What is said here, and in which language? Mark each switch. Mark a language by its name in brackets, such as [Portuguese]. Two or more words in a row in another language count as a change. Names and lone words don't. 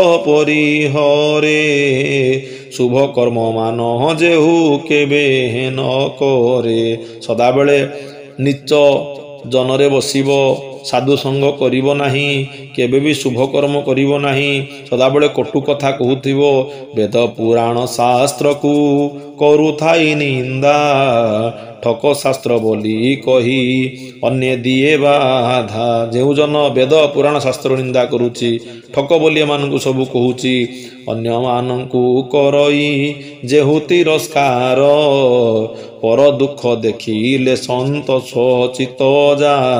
[Odia] ପରିହରେ ଶୁଭ କର୍ମ ମାନ ଯେହୁ କେବେ ନ କରେ ସଦା ବେଳେ ନୀଚ ଜନରେ ବସିବ ସାଧୁ ସଙ୍ଗ କରିବ ନାହିଁ କେବେ ଭି ଶୁଭ କର୍ମ କରିବ ନାହିଁ ସଦା ବେଳେ କଟୁ କଥା କହୁଥିବ ବେଦ ପୁରାଣ ଶାସ୍ତ୍ର କୁ କରୁ ଥାଇ ନିନ୍ଦା ଠକ ଶାସ୍ତ୍ର ବୋଲି କହି ଅନ୍ୟ ଦିଏ ବାଧା। ଯେଉଁ ଜନ ବେଦ ପୁରାଣ ଶାସ୍ତ୍ର ନିନ୍ଦା କରୁଛି, ଠକ ବୋଲି ଏମାନଙ୍କୁ ସବୁ କହୁଛି, ଅନ୍ୟମାନଙ୍କୁ କରଇ ଯେହୁ ତିରସ୍କାର, ପର ଦୁଃଖ ଦେଖିଲେ ସନ୍ତୋଷ ଚିତ ଯାର।